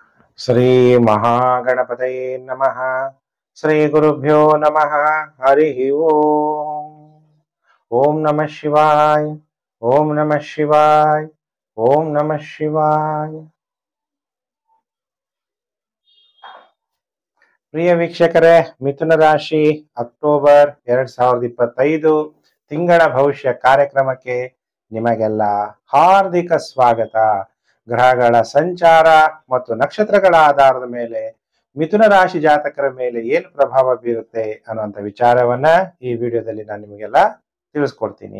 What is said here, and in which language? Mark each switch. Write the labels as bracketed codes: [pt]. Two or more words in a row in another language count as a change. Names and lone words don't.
[sa] ಶ್ರೀ ಮಹಾಗಣಪತಯೇ ನಮಃ. ಶ್ರೀ ಗುರುಭ್ಯೋ ನಮಃ. ಹರಿ ಓಂ. ಓಂ ನಮಃ ಶಿವಾಯ. ಓಂ ನಮಃ ಶಿವಾಯ. ಓಂ ನಮಃ ಶಿವಾಯ. [kn] ಪ್ರಿಯ ವೀಕ್ಷಕರೇ, ಮಿಥುನ ರಾಶಿ ಅಕ್ಟೋಬರ್ 2025 ತಿಂಗಳ ಭವಿಷ್ಯ ಕಾರ್ಯಕ್ರಮಕ್ಕೆ ನಿಮಗೆಲ್ಲ ಹಾರ್ದಿಕ ಸ್ವಾಗತ. ಗ್ರಹಗಳ ಸಂಚಾರ ಮತ್ತು ನಕ್ಷತ್ರಗಳ ಆಧಾರದ ಮೇಲೆ ಮಿಥುನ ರಾಶಿ ಜಾತಕರ ಮೇಲೆ ಏನು ಪ್ರಭಾವ ಬೀರುತ್ತೆ ಅನ್ನುವಂಥ ವಿಚಾರವನ್ನ ಈ ವಿಡಿಯೋದಲ್ಲಿ ನಾನು ನಿಮಗೆಲ್ಲ ತಿಳಿಸ್ಕೊಡ್ತೀನಿ.